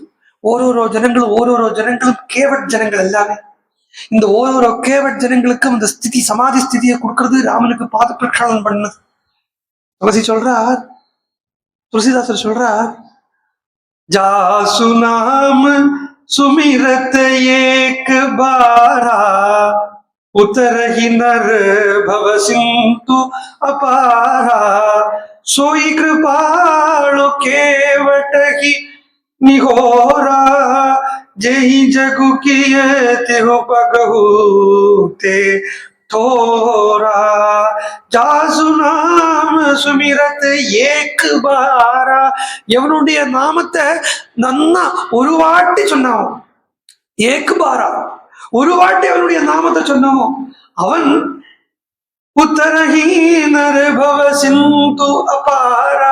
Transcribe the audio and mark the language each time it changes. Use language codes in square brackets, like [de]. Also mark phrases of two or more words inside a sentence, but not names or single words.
[ta] ஓரோரோ ஜனங்களும் கேவட் ஜனங்கள் எல்லாமே. இந்த ஓரோரோ கேவட் ஜனங்களுக்கும் இந்த ஸ்திதி, சமாதி ஸ்திதியை கொடுக்கறது ராமனுக்கு பாத பிரக்ஷாலனம் பண்ணது. துளசிதாசர் சொல்றார், [awa] जासु नाम सुमिरत एक बारा उतरहि नर भव सिंधु अपारा सोई कृपाळु केवटहि निहोरा जहि जगु किय तिहु पगहु ते தோரா. जासु नाम सुमिरत एक बारा. [ta] எவனுடைய நாமத்தை நன்னா ஒரு வாட்டி சொன்னாவோ, [awa] एक बारा [ta] ஒரு வாட்டி அவனுடைய நாமத்தை சொன்னாவோ, அவன் [awa] उतरहिंनर भव सिंधु अपारा.